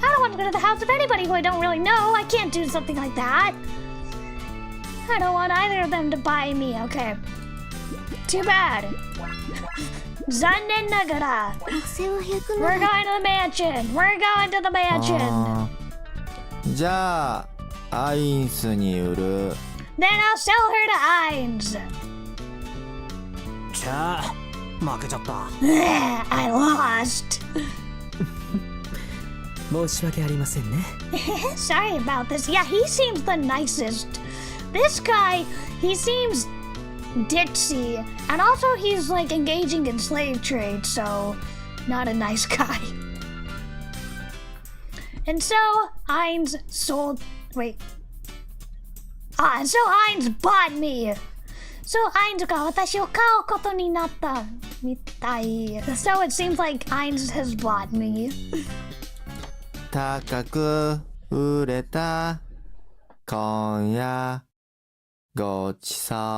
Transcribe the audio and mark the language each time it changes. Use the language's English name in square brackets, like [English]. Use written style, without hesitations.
[English] I don't want to go to the house of anybody who I don't really know. I can't do something like that. I don't want either of them to buy me, okay. Too bad. [Japanese] 残念ながら。お世話役 [English] We're [Japanese] なら [English] going to the mansion. We're going to the mansion. [Japanese] じゃあアインスに売る。 [English] Then I'll sell her to Ainz. [Japanese] ちゃあ負けちゃった。 [English] I lost. [Japanese] 申し訳ありませんね。 [English] Sorry about this. Yeah, he seems the nicest. This guy, he seems ditzy. And also he's like engaging in slave trade, so not a nice guy. And so Ainz sold... Wait. So Ainz bought me. So [Japanese] Ainz が私を買うことになったみたい. [English] So it seems like Ainz has bought me. [Japanese] 高く売れた今夜ごちそう。